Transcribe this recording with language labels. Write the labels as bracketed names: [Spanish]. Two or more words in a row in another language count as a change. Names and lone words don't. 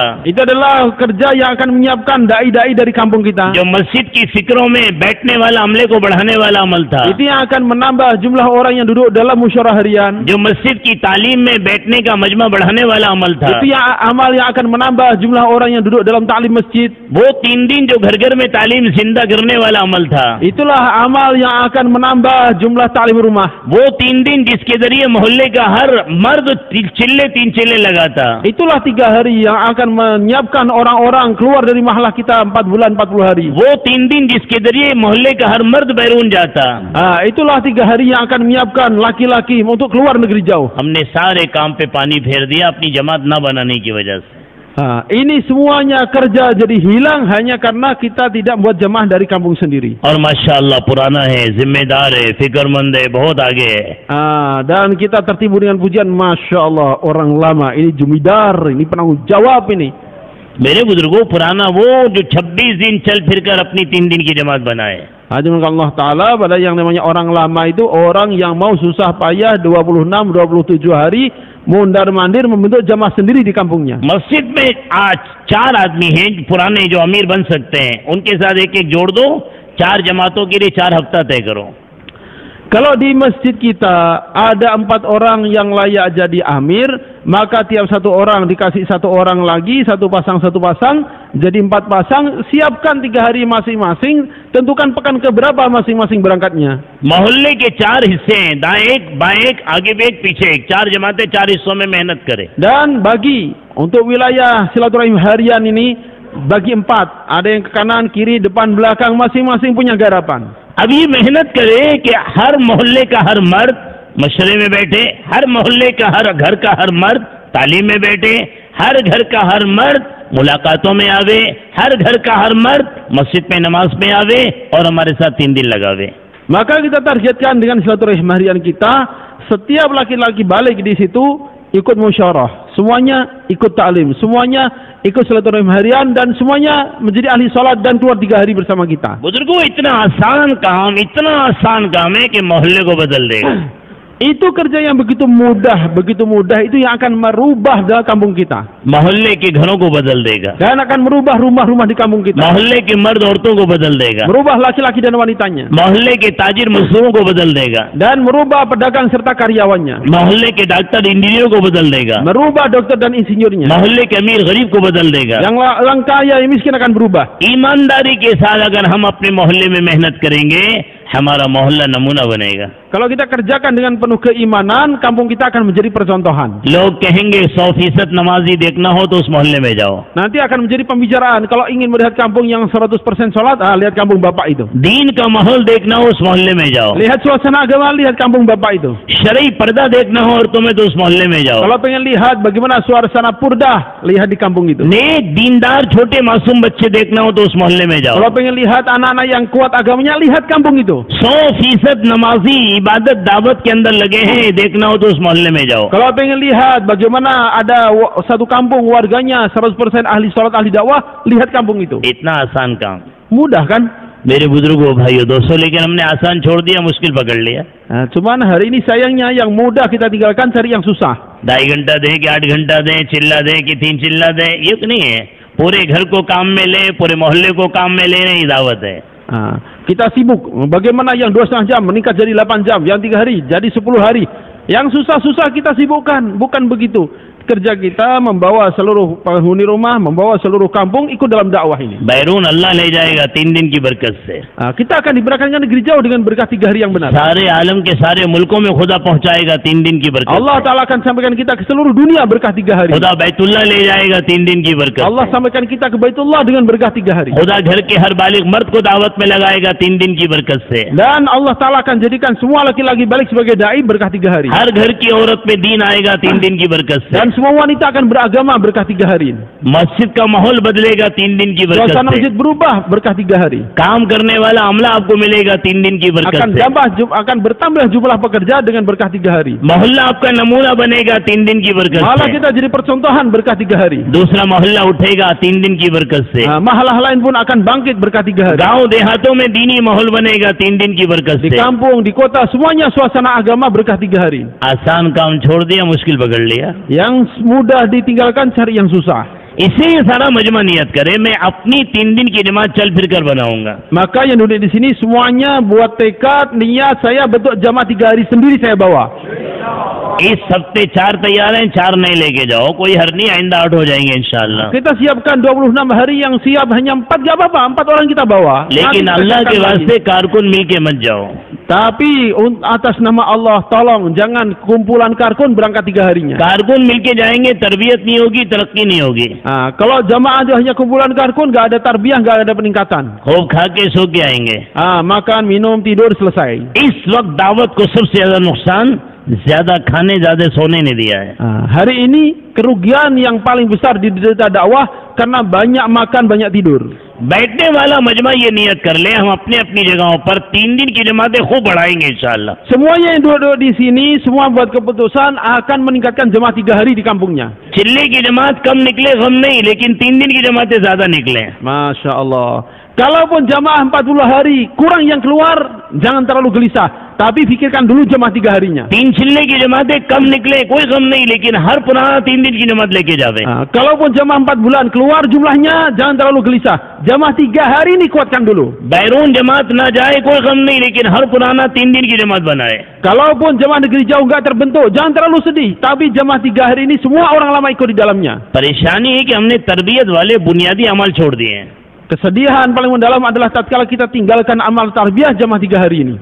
[Indonesian] Itu adalah kerja yang akan menyiapkan dai-dai dari kampung kita. [Hindi] जो मस्जिद की फिक्रों में बैठने वाला अमले को बढ़ाने वाला अमल था, [Indonesian] Itu yang akan menambah jumlah orang yang duduk dalam musyawarah harian. [Hindi] जो मस्जिद की तालीम में बैठने का मजमा बढ़ाने वाला अमल था, [Indonesian] Itu yang amal yang akan menambah jumlah orang yang duduk dalam taklim masjid. [Hindi] वो 3 दिन जो घर घर में तालीम जिंदा करने वाला अमल था, [Indonesian] Itulah amal yang akan menambah jumlah taklim rumah. [Hindi] वो 3 दिन जिसके जरिए मोहल्ले का हर मर्द 3 चिल्ले लगाता, [Indonesian] Itulah 3 hari yang akan menyiapkan orang-orang keluar dari mahlah kita 4 bulan 40 hari. [Hindi] वो 3 दिन जिसके जरिए मोहल्ले का हर मर्द बैरून जाता। [Indonesian] Itulah 3 hari yang akan menyiapkan laki-laki untuk keluar negeri jauh. [Hindi] हमने सारे काम पे पानी फेर दिया अपनी जमात ना बनाने की वजह से। [Indonesian] Ini semuanya kerja jadi hilang hanya karena kita tidak membuat jemaah dari kampung sendiri. [Hindi] और [Arabic] ما شاء الله [Hindi] पुराना है, जिम्मेदार है, फिक्रमंद है, बहुत आगे है। [Indonesian] Dan kita tertibu dengan pujian, [Arabic] ما شاء الله, [Indonesian] orang lama ini jumidar, ini penanggung jawab ini. [Hindi] मेरे बुजुर्गों, पुराना वो जो 26 दिन चल फिरकर अपनी 3 दिन की जमात बनाए। [Arabic] الله تعالى [Indonesian] pada yang namanya orang lama itu orang yang mau susah payah 26-27 hari mondar mandir membentuk jamaah sendiri di kampungnya. [Hindi] मस्जिद में आज 4 आदमी हैं पुराने जो अमीर बन सकते हैं, उनके साथ एक जोड़ दो, 4 जमातों के लिए 4 हफ्ता तय करो। [Indonesian] Kalau di masjid kita ada 4 orang yang layak jadi amir, maka tiap satu orang dikasih satu orang lagi, satu pasang, jadi 4 pasang. Siapkan 3 hari masing-masing, tentukan pekan keberapa masing-masing berangkatnya. [Hindi] मोहल्ले के 4 हिस्से हैं, दाएं एक, बाएं एक, आगे भी एक, पीछे एक, 4 जमातें 4 हिस्सों में मेहनत करें. [Indonesian] Dan bagi untuk wilayah silaturahim harian ini bagi 4, ada yang ke kanan, kiri, depan, belakang, masing-masing punya garapan. [Hindi] अब ये मेहनत करें कि हर मोहल्ले का हर मर्द मशरे में बैठे, हर मोहल्ले का हर घर का हर मर्द तालीम में बैठे, हर घर का हर मर्द मुलाकातों में आवे, हर घर का हर मर्द मस्जिद में नमाज में आवे और हमारे साथ 3 दिन लगावे. [Indonesian] Maka kita targetkan dengan silaturahim harian kita, setiap laki-laki balik di situ ikut musyawarah, semuanya ikut ta'lim, semuanya ikut silaturahim harian, dan semuanya menjadi ahli salat dan keluar 3 hari bersama kita. [Hindi] बुजुर्गों, इतना आसान काम है कि मोहल्ले को बदल देगा. [Indonesian] Itu kerja yang begitu mudah itu yang akan merubah dalam kampung kita. [Hindi] मोहल्ले के घरों को बदल देगा. [Indonesian] Dan akan merubah rumah-rumah di kampung kita. [Hindi] मोहल्ले के मर्द औरतों को बदल देगा. [Indonesian] Merubah laki-laki dan wanitanya. [Hindi] मोहल्ले के ताजिर मजदूरों को बदल देगा. [Indonesian] Dan merubah pedagang serta karyawannya. [Hindi] मोहल्ले के डॉक्टर इंजीनियरों को बदल देगा. [Indonesian] Merubah dokter dan insinyurnya. [Hindi] मोहल्ले के अमीर गरीब को बदल देगा. [Indonesian] Yang orang kaya yang miskin akan berubah. [Hindi] ईमानदारी के साथ अगर हम अपने मोहल्ले में मेहनत करेंगे, हमारा मोहल्ला नमूना बनेगा. [Indonesian] Kalau kita kerjakan dengan penuh keimanan, kampung kita akan menjadi percontohan. [Hindi] लोग कहेंगे 100% नमाजी देखना हो तो उस मोहल्ले में जाओ. [Indonesian] Nanti akan menjadi pembicaraan. Kalau ingin melihat kampung yang 100% sholat, lihat kampung bapak itu. [Hindi] दीन का माहौल देखना हो उस मोहल्ले में जाओ. [Indonesian] Lihat suasana agama, lihat kampung bapak itu. [Hindi] शरई पर्दा देखना हो औरतों में तो उस मोहल्ले में जाओ. [Indonesian] Kalau pengen lihat bagaimana suasana purdah, lihat di kampung itu. [Hindi] नेक दीनदार छोटे मासूम बच्चे देखना हो तो उस मोहल्ले में जाओ. [Indonesian] Kalau pengen lihat anak-anak yang kuat agamanya, lihat kampung itu. [Hindi] 100% नमाजी इबादत दावत के अंदर लगे हैं, देखना हो तो उस मोहल्ले में जाओ. [Indonesian] Kalau pengen lihat bagaimana ada satu kampung warganya 100% ahli sholat, ahli dakwah, lihat kampung itu. [Hindi] इतना आसान काम. [Indonesian] Mudah kan? [Hindi] मेरे बुजुर्गों भाइयों दोस्तों, लेकिन हमने आसान छोड़ दिया, मुश्किल पकड़ लिया. [Indonesian] Cuman hari ini sayangnya yang mudah kita tinggalkan, cari yang susah. [Hindi] 2.5 घंटा दें कि 8 घंटा दें, चिल्ला दें कि 3 चिल्ला दें, ये तो नहीं है. पूरे घर को काम में ले, पूरे मोहल्ले को काम में लेने की दावत है. [Indonesian] Kita sibuk. Bagaimana yang 2,5 jam meningkat jadi 8 jam, yang 3 hari jadi 10 hari. Yang susah-susah kita sibukkan. Bukan begitu. Kerja kita membawa seluruh penghuni rumah, membawa seluruh kampung ikut dalam dakwah ini. [Hindi] बैरून अल्लाह ले जाएगा 3 दिन की बरकत से. [Indonesian] Kita akan diberkatkan negeri jauh dengan berkah 3 hari yang benar. [Hindi] सारे आलम के सारे मुल्कों में खुदा पहुंचाएगा 3 दिन की बरकत. [Arabic] الله تعالى [Indonesian] akan sampaikan kita ke seluruh dunia berkah 3 hari. [Hindi] खुदा बैतुल्लाह ले जाएगा 3 दिन की बरकत. [Indonesian] Allah sampaikan kita ke Baitullah dengan berkah 3 hari. [Hindi] खुदा घर के हर बालिग मर्द को दावत में लगाएगा 3 दिन की बरकत से. [Indonesian] Dan [Arabic] الله تعالى [Indonesian] akan jadikan semua laki-laki balik sebagai dai berkah 3 hari. [Hindi] हर घर की औरत में दीन आएगा 3 दिन की बरकत से. [Indonesian] Dan semua wanita akan beragama berkah 3 hari. [Hindi] मस्जिद का माहौल बदलेगा 3 दिन की बरकत [Indonesian] Suasana [Hindi] से. [Indonesian] masjid berubah berkah 3 hari. [Hindi] काम करने वाला अमला आपको मिलेगा 3 दिन की बरकत से. [Indonesian] Akan bertambah jumlah pekerja dengan berkah 3 hari. [Hindi] मोहल्ला आपका नमूना बनेगा 3 दिन की बरकत [Indonesian] Malah [Hindi] से. [Indonesian] kita jadi percontohan berkah 3 hari. [Hindi] दूसरा मोहल्ला उठेगा 3 दिन की बरकत से. [Indonesian] Mahalah lain pun akan bangkit berkah 3 hari. [Hindi] गांव देहातों में दीनी माहौल बनेगा 3 दिन की बरकत [Indonesian] Di [Hindi] से. [Indonesian] kampung, di kota, semuanya suasana agama berkah 3 hari. [Hindi] आसान काम छोड़ दिया, मुश्किल पकड़ लिया. [Indonesian] Yang mudah ditinggalkan, cari yang susah. [Hindi] इसे सारा मजमा नियत करे, मैं अपनी 3 दिन की नमाज चल फिर कर बनाऊंगा. [Indonesian] Maka yang duduk di sini semuanya buat tekad, niat, saya bentuk jamaah 3 hari sendiri saya bawa. [Hindi] इस हफ्ते 4 तैयार हैं, 4 नहीं लेके जाओ, कोई हर नहीं, आइंदा 8 हो जाएंगे [Arabic] إن شاء الله. [Indonesian] Kita siapkan 26 hari, yang siap hanya 4, gak apa-apa, 4 orang kita bawa. [Hindi] लेकिन [Indonesian] Nanti [Hindi] अल्लाह के [Indonesian] kerjakan lagi. [Hindi] वास्ते कारकुन मिल के मत जाओ. [Indonesian] Tapi atas nama Allah tolong jangan kumpulan karkun berangkat 3 harinya. [Hindi] कारकुन मिल के जाएंगे, तरबियत नहीं होगी, तरक्की नहीं होगी. [Indonesian] Kalau jamaah itu hanya kumpulan karkun, gak ada tarbiyah, gak ada peningkatan. [Hindi] खूब खा के सो के आएंगे. [Indonesian] Makan, minum, tidur, selesai. [Hindi] इस वक्त दावत को सबसे ज्यादा नुकसान ज्यादा खाने ज्यादा सोने ने दिया है. [Indonesian] Hari ini kerugian yang paling besar di dalam dakwah karena banyak makan, banyak tidur. [Hindi] बैठने वाला मजमा ये नियत कर ले, हम अपने अपनी जगहों पर 3 दिन की जमातें खूब बढ़ाएंगे [Arabic] إن شاء الله. [Indonesian] Semuanya yang duduk di sini, semua buat keputusan akan meningkatkan jemaah 3 hari di kampungnya. [Hindi] चिल्ले की जमात कम निकले गम नहीं, लेकिन 3 दिन की जमातें ज्यादा निकले. [Arabic] ما شاء الله. [Indonesian] Kalaupun jamaah 40 hari kurang yang keluar, jangan terlalu gelisah. tapi fikirkan dulu jamaah 3 harinya. [Hindi] 3 छिलने की जमातें कम निकले कोई गम नहीं, लेकिन हर पुराना 3 दिन की जमात लेके जावे। [Indonesian] Kalaupun jamaah 4 bulan keluar jumlahnya, jangan terlalu gelisah. Jamaah 3 hari ini kuatkan dulu. [Hindi] बैरून जमात ना जाए कोई गम नहीं, लेकिन हर पुराना 3 दिन की जमात बनाए। [Indonesian] Kalaupun jamaah negeri jauh enggak terbentuk, jangan terlalu sedih. Tapi jamaah 3 hari ini semua orang lama ikut di dalamnya. [Hindi] परेशानी है कि हमने तरबियत वाले बुनियादी अमल छोड़ दिए हैं। [Indonesian] Kesedihan paling mendalam adalah tatkala kita tinggalkan amal tarbiyah jamaah 3 hari ini.